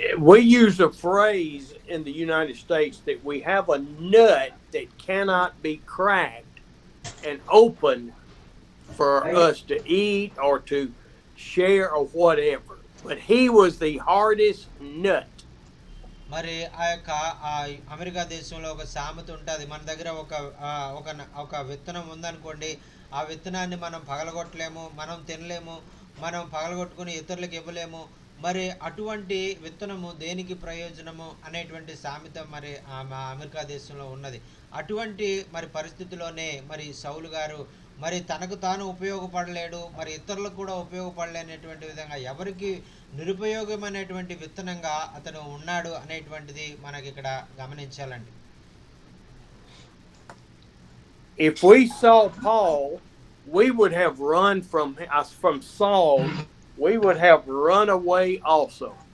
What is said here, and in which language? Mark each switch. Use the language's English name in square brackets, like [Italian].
[English] We use a phrase in the United States that we have a nut that cannot be cracked and opened for us to eat or to share or whatever. But he was the hardest nut. [Telugu] మరి ఆ యొక్క America దేశంలో ఒక సామెత ఉంటుంది. మన దగ్గర ఒక విత్తనం ఉందనుకోండి, ఆ విత్తనాన్ని మనం పగలగొట్టలేము, మనం తినలేము, మనం పగలగొట్టుకుని ఇతరులకు ఇవ్వలేము. మరి అటువంటి విత్తనము దేనికి ప్రయోజనము అనేటువంటి సామెత మరి అమెరికా దేశంలో ఉన్నది. అటువంటి మరి పరిస్థితిలోనే మరి సౌలు గారు మరి తనకు తాను ఉపయోగపడలేడు, మరి ఇతరులకు కూడా ఉపయోగపడలేనటువంటి విధంగా ఎవరికి నిరుపయోగమైనటువంటి విత్తనంగా అతను ఉన్నాడు అనేటువంటిది మనకి ఇక్కడ గమనించాలండి. [English] If we saw Paul, we would have run from Saul, we would have run away also.